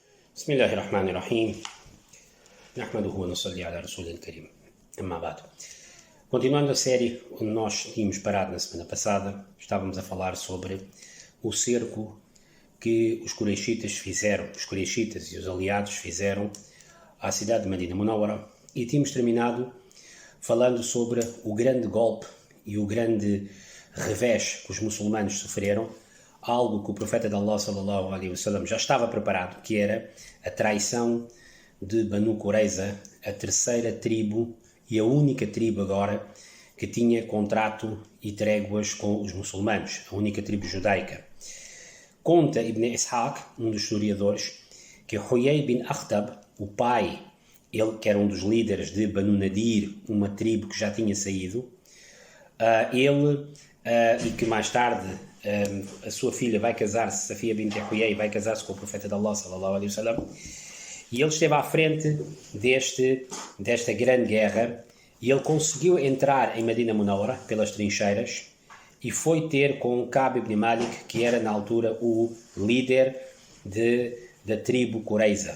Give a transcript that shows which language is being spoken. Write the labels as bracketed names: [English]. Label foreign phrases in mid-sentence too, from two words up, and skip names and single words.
[Arabic] بسم الله الرحمن الرحيم نحمده ونصلي على رسول الكريم أما بعد. [Portuguese] Continuando a série onde nós tínhamos parado na semana passada, estávamos a falar sobre o cerco que os Quraishitas e os aliados fizeram à cidade de Medina Munawwara, e tínhamos terminado falando sobre o grande golpe e o grande revés que os muçulmanos sofreram, algo que o profeta de Allah [Arabic] صلى الله عليه وسلم [Portuguese] já estava preparado, que era a traição de Banu Qurayza, a terceira tribo e a única tribo agora que tinha contrato e tréguas com os muçulmanos, a única tribo judaica. Conta Ibn Ishaq, um dos historiadores, que Huyay bin Akhtab, o pai, ele que era um dos líderes de Banu Nadir, uma tribo que já tinha saído, e que mais tarde a sua filha vai casar-se, Safia bint Huyay, vai casar-se com o profeta de Allah [Arabic] صلى الله عليه وسلم, [Portuguese] e ele esteve à frente desta grande guerra, e ele conseguiu entrar em Medina Munawwara pelas trincheiras e foi ter com Ka'b ibn Malik, que era na altura o líder da tribo Qurayza.